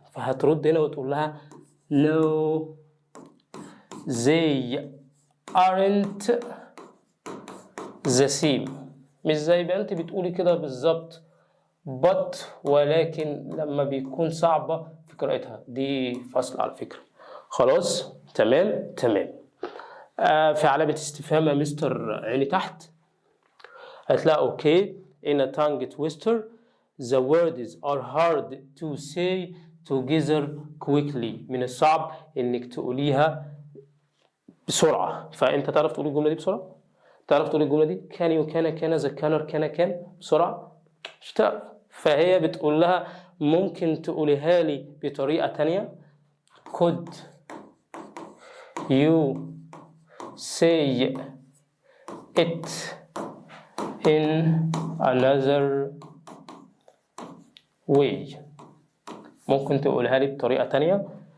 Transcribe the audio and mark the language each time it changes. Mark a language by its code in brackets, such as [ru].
[ar] فهترد هنا وتقول لها [en] no they aren't the same، [ar] مش زي ما انت بتقولي كده بالظبط but، ولكن لما بيكون صعبة في قراءتها. دي فصل على فكرة. خلاص تمام. في علامة استفهام يا مستر عيني تحت. هتلاقي اوكي [en] in a tongue twister the words are hard to say together quickly، [ar] من الصعب انك تقوليها بسرعة. فانت تعرف تقول الجملة دي بسرعة؟ تعرف تقول الجملة دي كان يكان كان ذكر كان بسرعة؟ مش تعرف. فهي بتقول لها ممكن تقوليها لي بطريقة تانية، [en] could you say it in another way، [ar] ممكن تقولها لي بطريقة تانية.